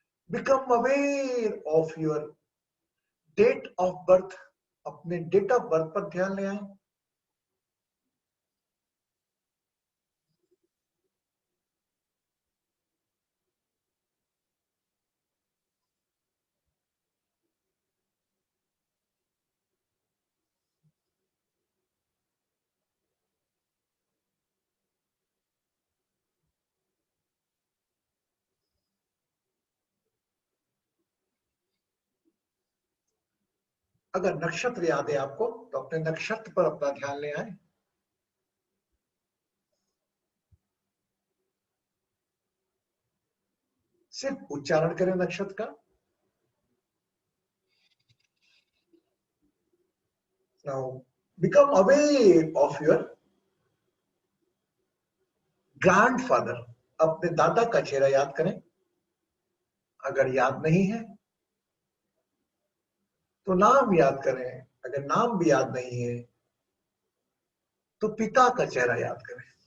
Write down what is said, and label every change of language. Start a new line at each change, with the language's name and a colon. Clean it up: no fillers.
English: Become aware of your date of birth.
Hindi: अपने date of birth पर ध्यान ले आए. अगर नक्षत्र याद है आपको तो अपने नक्षत्र पर अपना ध्यान ले आए. सिर्फ उच्चारण करें नक्षत्र का.
English: Now become aware of your grandfather.
Hindi: अपने दादा का चेहरा याद करें. अगर याद नहीं है तो नाम याद करें. अगर नाम भी याद नहीं है तो पिता का चेहरा याद करें.